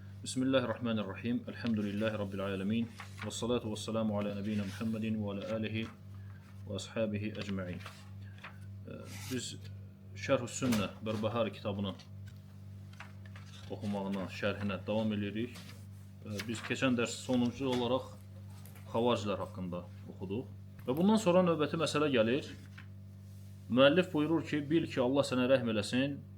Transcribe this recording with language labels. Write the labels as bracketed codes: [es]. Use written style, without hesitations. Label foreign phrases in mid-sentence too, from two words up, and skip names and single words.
[ar] بسم الله الرحمن الرحيم. الحمد لله رب العالمين. والصلاة والسلام على نبينا محمد وعلى آله وأصحابه أجمعين. [az] Biz Şerh-ü Sünnə Bərbəhari kitabının oxumağına, şərhinə davam edirik. Biz keçən dərs sonuncu olaraq xavariclər haqqında oxuduq. Və bundan sonra növbəti məsələ gəlir. Müəllif buyurur ki, bil ki, Allah sənə rəhm eləsin.